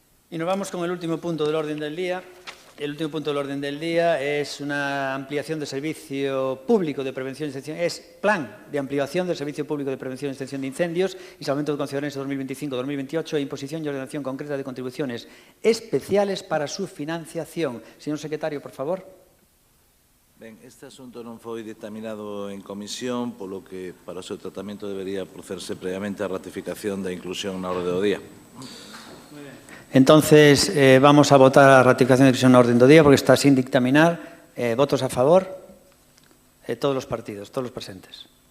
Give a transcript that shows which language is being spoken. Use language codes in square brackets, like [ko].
[es] Y nos vamos con el último punto del orden del día. El último punto del orden del día es una ampliación del servicio público de prevención y extinción. Es plan de ampliación del servicio público de prevención y extinción de incendios y salvamento de Concesiones 2025-2028 e imposición y ordenación concreta de contribuciones especiales para su financiación. Señor secretario, por favor. [gl] Ben, este asunto non foi dictaminado en comisión, polo que para o seu tratamento debería procederse previamente a ratificación da inclusión na orde do día. [es] Entonces, vamos a votar a ratificación de inclusión [gl] na orden do día [es] porque está sin dictaminar. ¿Votos a favor? Todos los partidos, todos los presentes.